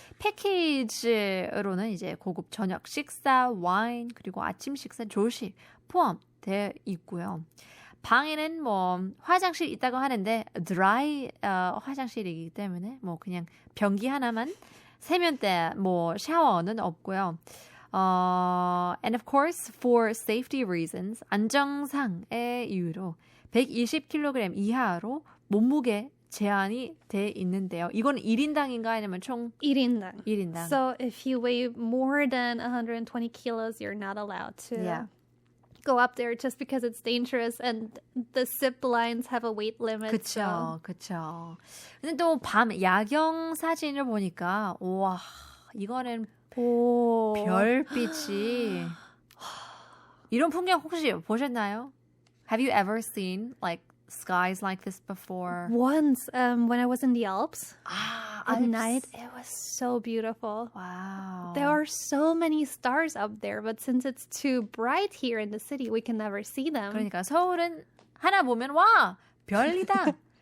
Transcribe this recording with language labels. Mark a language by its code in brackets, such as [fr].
[ko] 패키지로는 이제 고급 저녁 식사, 와인, 그리고 아침 식사, 조식 포함되어 있고요. 방에는 뭐 화장실 있다고 하는데 드라이 화장실이기 때문에 뭐 그냥 변기 하나만 세면대 뭐 샤워는 없고요. [en] And of course, for safety reasons, [ko] 안정상의 이유로 120kg 이하로 몸무게 제한이 돼 있는데요. 이건 1인당인가 아니면 총 1인당. 1인당. [en] So if you weigh more than 120 kilos, you're not allowed to go up there just because it's dangerous and the zip lines have a weight limit. [ko] 그쵸, 그쵸. 근데 또 밤 야경 사진을 보니까 와, 이거는 별빛이 이런 풍경 혹시 보셨나요? [en] Have you ever seen like skies like this before? Once, when I was in the Alps, at Alps. night, it was so beautiful. Wow. There are so many stars up there, but since it's too bright here in the city, we can never see them. [ko] 그러니까 서울은 하나 보면 와, 별이다.